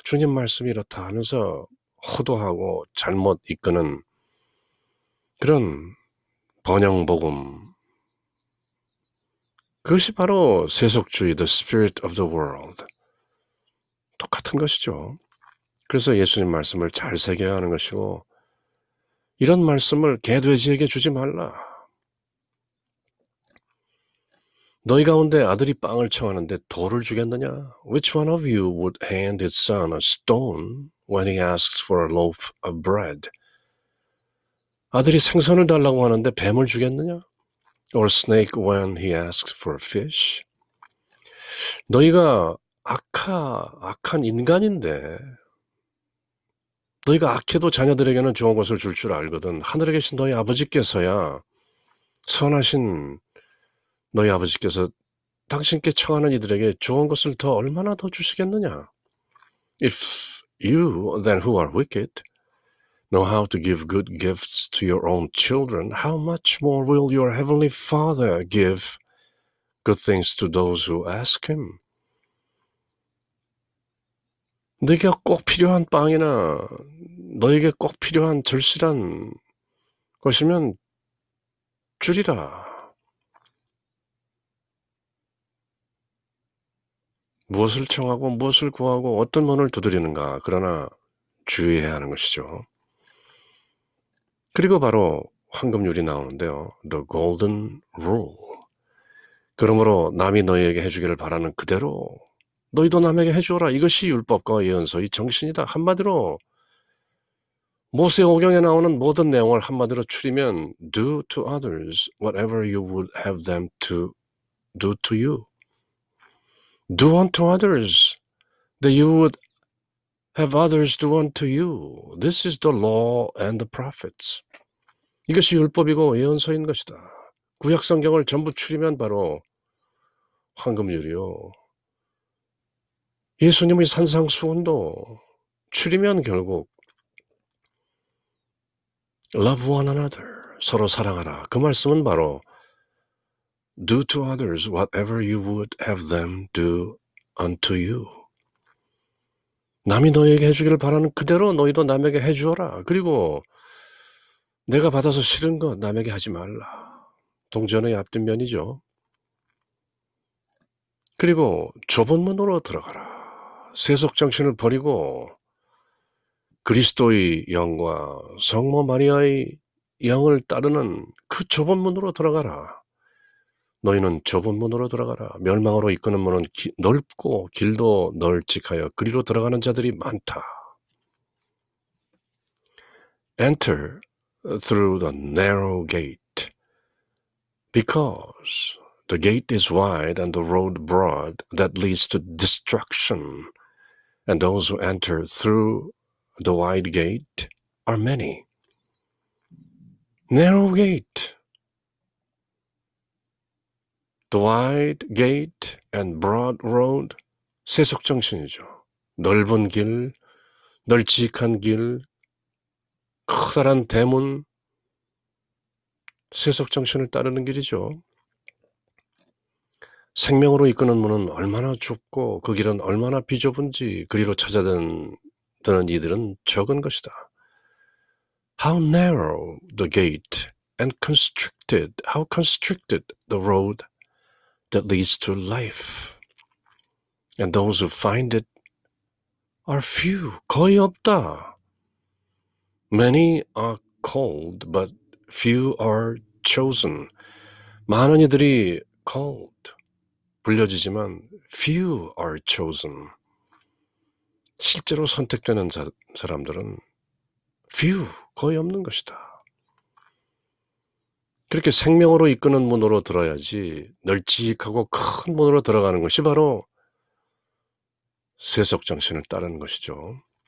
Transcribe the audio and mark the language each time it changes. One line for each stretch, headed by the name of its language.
Korean: 주님 말씀이 이렇다 하면서 호도하고 잘못 이끄는 그런 번영복음, 그것이 바로 세속주의,
English: the spirit of the world.
Korean: 똑같은 것이죠. 그래서 예수님 말씀을 잘 새겨야 하는 것이고 이런 말씀을 개돼지에게 주지 말라. 너희 가운데 아들이 빵을 청하는데 돌을 주겠느냐?
English: Which one of you would hand his son a stone when he asks for a loaf of bread?
Korean: 아들이 생선을 달라고 하는데 뱀을 주겠느냐?
English: Or snake when he asks for fish?
Korean: 너희가 악한 인간인데 너희가 악해도 자녀들에게는 좋은 것을 줄 줄 알거든. 하늘에 계신 너희 아버지께서야 선하신 너희 아버지께서 당신께 청하는 이들에게 좋은 것을 더 얼마나 더 주시겠느냐?
English: If you, then who are wicked, know how to give good gifts to your own children, how much more will your heavenly Father give good things to those who ask him?
Korean: 네가 꼭 필요한 빵이나 너에게 꼭 필요한 절실한 것이면 주리라. 무엇을 청하고 무엇을 구하고 어떤 문을 두드리는가, 그러나 주의해야 하는 것이죠. 그리고 바로 황금률이 나오는데요.
English: The golden rule.
Korean: 그러므로 남이 너희에게 해주기를 바라는 그대로 너희도 남에게 해주어라. 이것이 율법과 예언서의 정신이다. 한마디로 모세오경에 나오는 모든 내용을 한마디로 추리면
English: do to others whatever you would have them to do to you. Do unto others that you would have others do unto you. This is the law and the prophets.
Korean: 이것이 율법이고 예언서인 것이다. 구약 성경을 전부 추리면 바로 황금률이요. 예수님의 산상수훈도 추리면 결국
English: love one another,
Korean: 서로 사랑하라. 그 말씀은 바로
English: do to others whatever you would have them do unto you.
Korean: 남이 너에게 해주기를 바라는 그대로 너희도 남에게 해주어라. 그리고 내가 받아서 싫은 것 남에게 하지 말라. 동전의 앞뒷 면이죠. 그리고 좁은 문으로 들어가라. 세속 정신을 버리고 그리스도의 영과 성모 마리아의 영을 따르는 그 좁은 문으로 들어가라. 너희는 좁은 문으로 들어가라. 멸망으로 이끄는 문은 넓고 길도 널찍하여 그리로 들어가는 자들이 많다.
English: Enter through the narrow gate, because the gate is wide and the road broad that leads to destruction, and those who enter through the wide gate are many. Narrow gate. The wide gate and broad road,
Korean: 세속정신이죠. 넓은 길, 널찍한 길, 커다란 대문, 세속정신을 따르는 길이죠. 생명으로 이끄는 문은 얼마나 좁고 그 길은 얼마나 비좁은지 그리로 찾아드는 이들은 적은 것이다.
English: How narrow the gate and how constricted the road that leads to life. And those who find it are few.
Korean: 거의 없다.
English: Many are called, but few are chosen.
Korean: 많은 이들이
English: called,
Korean: 불려지지만
English: few are chosen.
Korean: 실제로 선택되는 사람들은 few, 거의 없는 것이다. 그렇게 생명으로 이끄는 문으로 들어야지 널찍하고 큰 문으로 들어가는 것이 바로 세속정신을 따르는 것이죠.